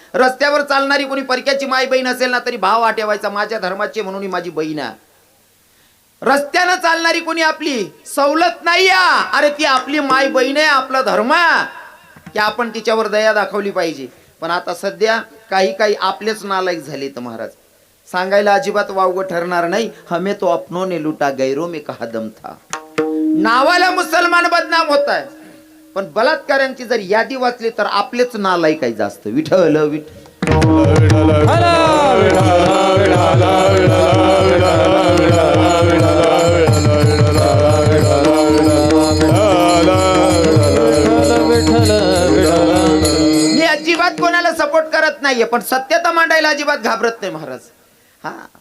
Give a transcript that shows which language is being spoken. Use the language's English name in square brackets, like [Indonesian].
[Marathi] रस्त्यावर चालणारी कोणी परक्याची माय बहीण असेल ना, तरी भाव आठवायचा, माझ्या धर्माची म्हणून ही माझी बहीण आहे. रस्त्यानं चालणारी कोणी आपली सवलत नाही, अरे ती आपली माय बहीण आहे, आपला धर्म आहे, की आपण तिच्यावर दया दाखवली पाहिजे. पण आता सध्या काही आपलेच नालायक झाले तर महाराज. सांगायला अजिबात वावगं ठरणार नाही. [Hindi] हमें तो अपनों ने लुटा, गैरों में कहा दम था. [Marathi] नावाला मुसलमान बदनाम होत आहे, पण बलात्कारांची जर यादी वाचली तर आपलेच नालायक आहे जास्त. विठ्ठल मी अजिबात कोणाला सपोर्ट करत नाहीये, पण सत्यता मांडायला अजिबात घाबरत नाही महाराज. हा,